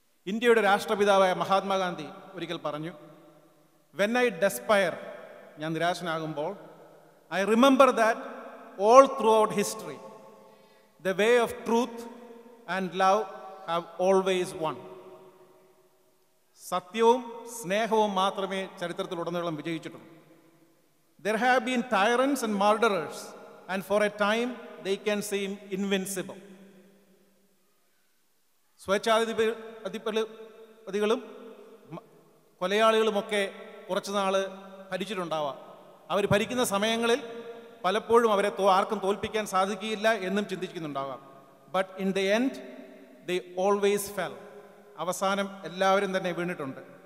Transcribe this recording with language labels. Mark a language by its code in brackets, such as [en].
[ml] ഇന്ത്യയുടെ രാഷ്ട്രപിതാവായ മഹാത്മാഗാന്ധി ഒരിക്കൽ പറഞ്ഞു, [en] when I despair, [ml] ഞാൻ നിരാശനാകുമ്പോൾ, [en] I remember that all throughout history the way of truth and love have always won. [ml] സത്യവും സ്നേഹവും മാത്രമേ ചരിത്രത്തിലുടനീളം വിജയിച്ചിട്ടുള്ളൂ. [en] There have been tyrants and murderers, and for a time they can seem invincible. [ml] സ്വേച്ഛാധിപതികളും കൊലയാളികളുമൊക്കെ കുറച്ചുനാൾ ഭരിച്ചിട്ടുണ്ടാവാം. അവർ ഭരിക്കുന്ന സമയങ്ങളിൽ പലപ്പോഴും അവരെ ആർക്കും തോൽപ്പിക്കാൻ സാധിക്കില്ല എന്നും ചിന്തിക്കുന്നുണ്ടാകാം. [en] But in the end they always fell. [ml] അവസാനം എല്ലാവരും തന്നെ വീണിട്ടുണ്ട്.